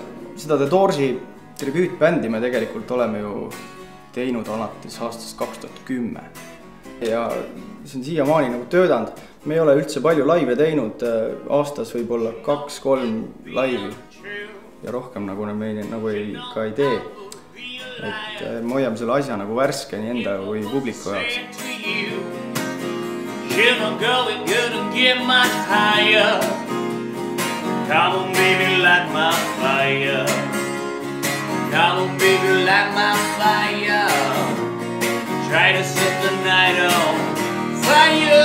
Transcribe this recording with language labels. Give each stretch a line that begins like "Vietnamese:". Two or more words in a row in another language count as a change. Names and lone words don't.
Estonian: Seda The Doorsi tribüütbändi me tegelikult oleme ju teinud alates aastast 2010 ja see on siiamaani nagu töötanud. Me ei ole üldse palju laive teinud, aastas võib-olla 2-3 laivi ja rohkem nagu me nagu ei tee. Et me hoiame selle asja nagu värske nii enda või publiku jaoks.
English: Come on baby, light my fire. Come on baby, light my fire. Try to set the night on fire.